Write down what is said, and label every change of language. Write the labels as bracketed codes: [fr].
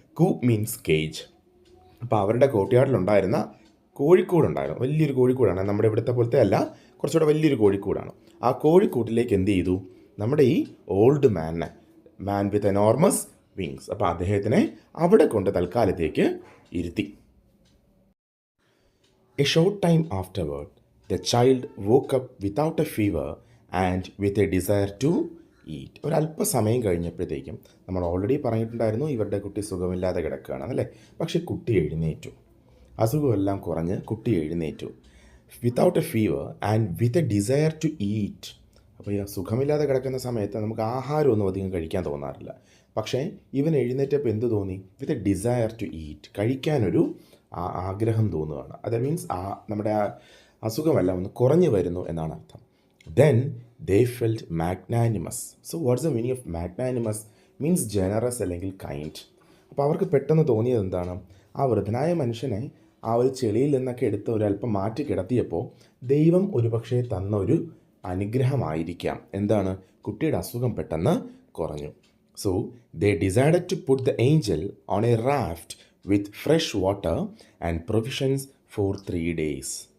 [en] Coop means cage. [ml] അപ്പോൾ അവരുടെ കോട്ടയാടിലുണ്ടായിരുന്ന കോഴിക്കൂടുണ്ടായിരുന്നു, വലിയൊരു കോഴിക്കൂടാണ്. നമ്മുടെ ഇവിടുത്തെ പോലത്തെ അല്ല, കുറച്ചുകൂടെ വലിയൊരു കോഴിക്കൂടാണ്. ആ കോഴിക്കൂട്ടിലേക്ക് എന്ത് ചെയ്തു? [en] നമ്മുടെ ഈ old man with enormous wings. [ml] അപ്പോൾ അദ്ദേഹത്തിനെ അവിടെ കൊണ്ട് തൽക്കാലത്തേക്ക് ഇരുത്തി. [en] A short time afterward the child woke up without a fever and with a desire to eat. [ml] ഒരല്പസമയം കഴിഞ്ഞപ്പോഴത്തേക്കും, നമ്മൾ ഓൾറെഡി പറഞ്ഞിട്ടുണ്ടായിരുന്നു ഇവരുടെ കുട്ടി സുഖമില്ലാതെ കിടക്കുകയാണെന്നല്ലേ. പക്ഷേ കുട്ടി എഴുന്നേറ്റു, അസുഖമെല്ലാം കുറഞ്ഞ് കുട്ടി എഴുന്നേറ്റു. [en] Without a fever and with a desire to eat. [ml] അപ്പോൾ ഈ സുഖമില്ലാതെ കിടക്കുന്ന സമയത്ത് നമുക്ക് ആഹാരമൊന്നും അധികം കഴിക്കാൻ തോന്നാറില്ല. പക്ഷേ ഇവൻ എഴുന്നേറ്റപ്പോൾ എന്ത് തോന്നി? [en] with a desire to eat, [ml] കഴിക്കാനൊരു ആഗ്രഹം തോന്നുകയാണ്. അത് മീൻസ് നമ്മുടെ അസുഖമെല്ലാം ഒന്ന് കുറഞ്ഞു വരുന്നു എന്നാണ് അർത്ഥം. [en] Then they felt magnanimous. So what's the meaning of magnanimous? Means generous [ml] അല്ലെങ്കിൽ കൈൻഡ്. അപ്പോൾ അവർക്ക് പെട്ടെന്ന് തോന്നിയത് എന്താണ്? ആ വൃദ്ധനായ മനുഷ്യനെ ആ ഒരു ചെളിയിൽ നിന്നൊക്കെ എടുത്ത് ഒരല്പം മാറ്റി കിടത്തിയപ്പോൾ ദൈവം ഒരുപക്ഷെ തന്ന ഒരു അനുഗ്രഹമായിരിക്കാം. എന്താണ്? കുട്ടിയുടെ അസുഖം പെട്ടെന്ന് കുറഞ്ഞു. [en] So they decided to put the angel on a raft with fresh water and provisions for 3 days.